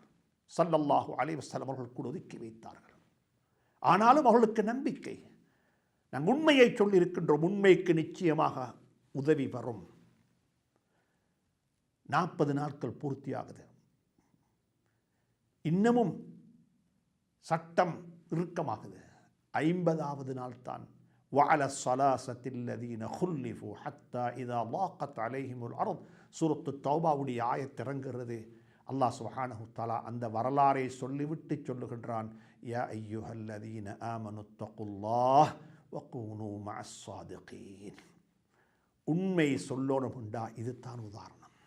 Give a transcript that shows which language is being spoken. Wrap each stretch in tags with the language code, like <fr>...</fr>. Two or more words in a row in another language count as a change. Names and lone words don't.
<ar>صلى الله عليه وسلم</ar> <ta>அவர்கள் கூட ஒதுக்கி வைத்தார்கள். ஆனாலும் அவர்களுக்கு நம்பிக்கை, நாங்கள் உண்மையை சொல்லி இருக்கின்றோம், உண்மைக்கு நிச்சயமாக உதவி வரும். 40 நாட்கள் பூர்த்தியாகுது, இன்னமும் சட்டம் இறுக்கமாகுது. 50வது நாள் தான்</ta> <ar>وعلى الصلاصة الذين خلفوا حتى إذا ضاقت عليهم الأرض.</ar> <ta>சூரத்து தௌபாவுடைய ஆயத் இறங்குகிறது.</ta> <ar>الله سبحانه وتعالى</ar> <ta>அந்த வரலாறை சொல்லிவிட்டு சொல்லுகின்றான்,</ta> <ar>يا أيها الذين آمنوا اتقوا الله وكونوا مع الصادقين.</ar> <ta>உண்மை சொல்லணும்டா இதுதான் உதாரணம்.</ta>